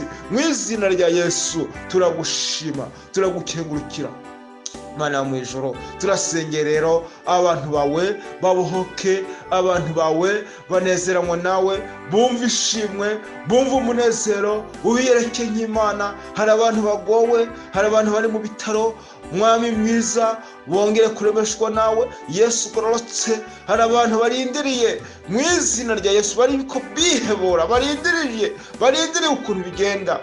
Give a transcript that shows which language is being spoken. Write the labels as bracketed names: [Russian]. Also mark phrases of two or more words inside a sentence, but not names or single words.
[Rundi] Mu izina rya Yesu turagushima, turagukengurukira. Mana mu ijoro, turasengera rero abantu bawe babohoke, abantu bawe banezeranywe nawe, bumva ishimwe, bumva umunezero, ubiyereke nk'Imana. Hari abantu bagowe, hari abantu bari mu bitaro, Mwami mwiza, bongere kuremeshwa nawe Yesu ugororotse. Hari abantu barindiriye mu izina rya Yesu, bari ko bihebora, barindiriye ukuntu bigenda.